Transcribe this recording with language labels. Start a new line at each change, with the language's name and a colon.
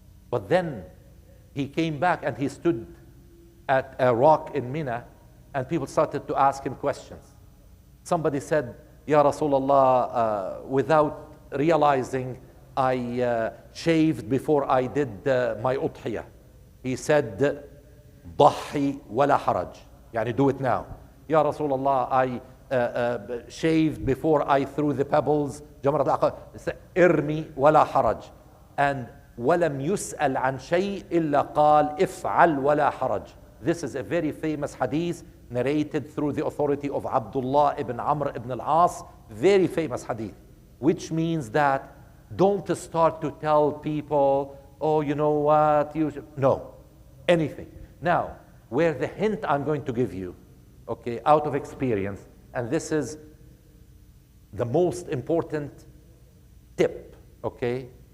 English: But then he came back and he stood at a rock in Mina, and people started to ask him questions. Somebody said, Ya Rasulullah, without realizing, I shaved before I did my udhiyah.
Arabic: He said, ضحي ولا حرج. يعني
English: do it now. Ya Rasulullah, I shaved before I threw the pebbles.
Arabic: جمرة العقبة. ارمي ولا حرج.
English: And
Arabic: ولم يسأل عن شيء إلا قال افعل ولا حرج.
English: This is a very famous hadith narrated through the authority of Abdullah ibn Amr ibn al-As. Very famous hadith. Which means that don't start to tell people, oh, you know what, you should. No, anything. Now, where the hint I'm going to give you, okay, out of experience, and this is the most important tip, okay?